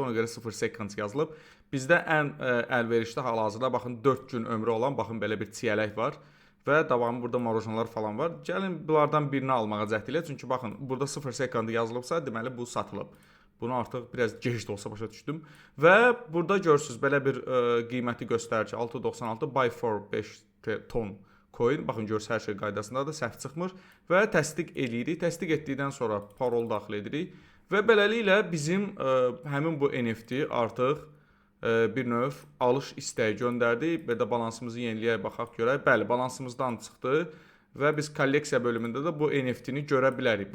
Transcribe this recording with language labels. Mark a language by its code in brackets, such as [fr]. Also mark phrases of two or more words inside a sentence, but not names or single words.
[az] Ona görə 0 seconds yazılıb. Bizdə ən əlverişli hal-hazırda baxın 4 gün ömrü olan, baxın belə bir çiyələk var və davamı burada marojnalar falan var. Gəlin bunlardan birini almağa cəhd elə. Çünki baxın, burada 0 second yazılıbsa, deməli bu satılıb. Bunu artıq biraz gec də olsa başa düşdüm. Və burada görürsüz belə bir qiyməti göstərir ki, 6.96 [en] buy for [az] 5 ton coin. Baxın görürsüz hər şey qaydasındadır, səhv çıxmır və təsdiq eləyirik. Təsdiq etdikdən sonra parol daxil edirik və beləliklə bizim həmin bu NFT artıq bir növ alış istəyi göndərdi və də balansımızı yeniləyək baxaq görək. Bəli, balansımızdan çıxdı və biz kolleksiya bölümündə də bu NFT-ni görə bilərik.